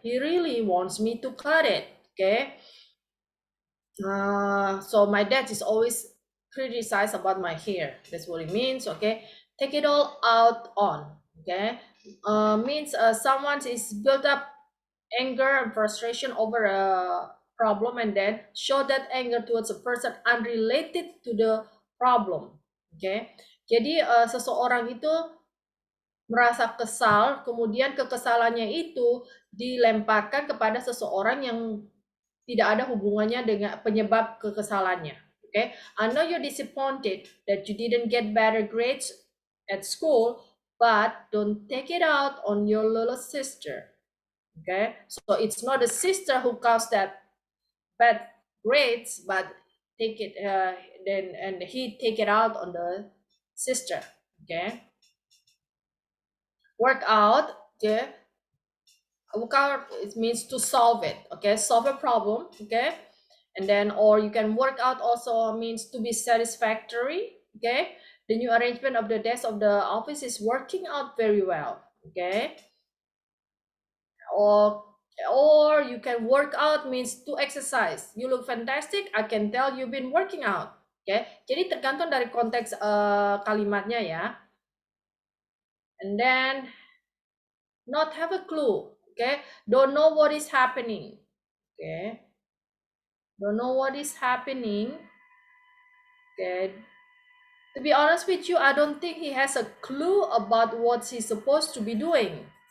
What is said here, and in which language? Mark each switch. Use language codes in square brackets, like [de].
[en] He really wants me to cut it. Okay, so my dad is always criticize about my hair. That's what it means. Okay, take it all out on. Okay, means someone is built up anger and frustration over a problem and then show that anger towards a person unrelated to the problem. [id] Okay, jadi seseorang itu merasa kesal, kemudian kekesalannya itu dilemparkan kepada seseorang yang tidak ada hubungannya dengan penyebab kekesalannya. [en] Okay, I know you're disappointed that you didn't get better grades at school, but don't take it out on your little sister. Okay, so it's not the sister who caused that bad grades, but take it and he take it out on the sister. Okay, work out. Okay, work out, it means to solve it. Okay, solve a problem. Okay, and then or you can work out also means to be satisfactory. Okay, the new arrangement of the desk of the office is working out very well. Okay, or you can work out means to exercise. You look fantastic, I can tell you've been working out. [id] Okay, jadi tergantung dari konteks kalimatnya ya. [en] And then not have a clue. Okay, don't know what is happening. Okay, don't know what is happening. Okay, to be honest with you, I don't think he has a clue about what he's supposed to be doing.